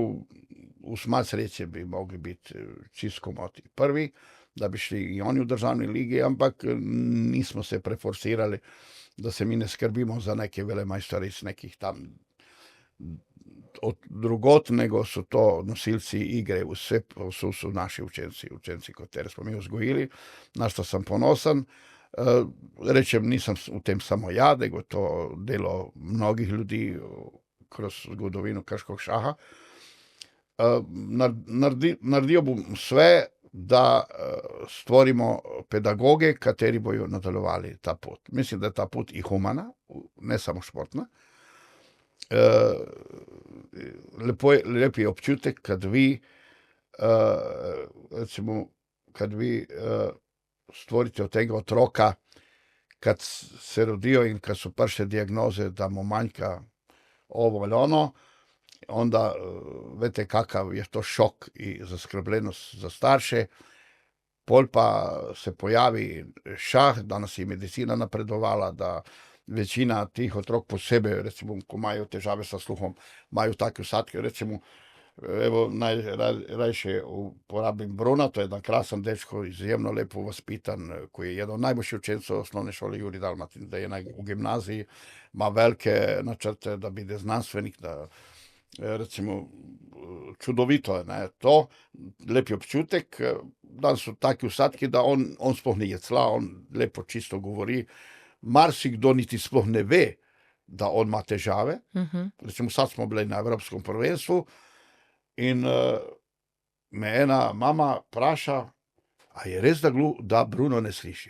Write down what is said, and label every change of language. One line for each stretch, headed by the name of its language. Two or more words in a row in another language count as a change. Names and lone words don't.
Croatian: V smat sreće bi mogli biti čisto komoti prvi, da bi šli i oni u državni ligi,
Slovenian: ampak nismo se preforsirali,
Croatian: da se mi ne skrbimo za neke velemajstore iz nekih tam od drugot, nego su to nosilci igre, vse su naši učenci koje smo mi uzgojili, na što sam ponosan. Rečem, nisam u tem samo ja, nego to delo mnogih ljudi kroz zgodovinu krškog šaha.
Slovenian: Naredil bom sve, da stvorimo pedagoge, kateri bojo nadaljevali ta pot.
Croatian: Mislim, da je ta pot i humana, ne samo športna.
Slovenian: Lep je občutek, kad vi, recimo, kad vi stvoriti od tega otroka, kad se rodijo in kad su prve dijagnoze da mu manjka ovo ili ono, onda vidite
Croatian: kakav je to šok
Slovenian: i zaskrbljenost za starše. Pol pa se pojavi šah, danas je medicina napredovala, da večina tih otrok posebej, recimo, ko imajo težave sa sluhom, imajo take usadke, recimo, evo, najrajše uporabim Bruna,
Croatian: to je jedan krasan dečko, izjemno lepo vaspitan, koji je jedan od najboljših učencov osnovne škole Jurij Dalmatin, da je u gimnaziji, ima velike načrte da bude znanstvenik, da recimo čudovito je, ne, to,
Slovenian: lepi občutek,
Croatian: danes su taki usadki da on sploh ne jecla, on lepo čisto govori,
Slovenian: marsikdo niti sploh ne ve,
Croatian: da on ima težave.
Slovenian: Recimo sad smo bili na Evropskom prvenstvu in me ena mama praša, a je res da Bruno ne sliši?